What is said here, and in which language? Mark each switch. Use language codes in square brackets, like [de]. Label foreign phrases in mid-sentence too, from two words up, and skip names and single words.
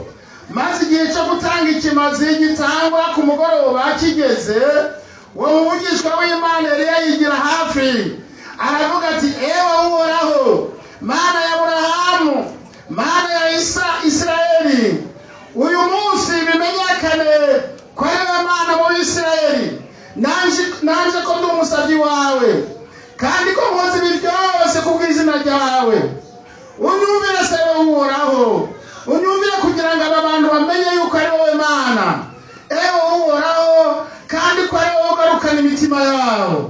[rw] Maze igihe cyo gutanga ikimazi gitangwa ku mugoroba kigeze, uwo muvugishwa w'Imana Eliya yigira hafi. Aravuga ati ewe Uhoraho, Mana ya Aburahamu, Mana ya Isirayeli, uyu munsi bimenyekane ko ari we Mana mu Isirayeli. Nanje ko ndi umusabyi wawe kandi ko nkoze ibi byose kubw'izina ryawe. Unyumvire se Uhoraho, unyumvire kugira ngo aba bantu bamenye yuko ari wowe Mana. Ewe Uhoraho, kandi ko ari wowe ugarukana imitima yabo.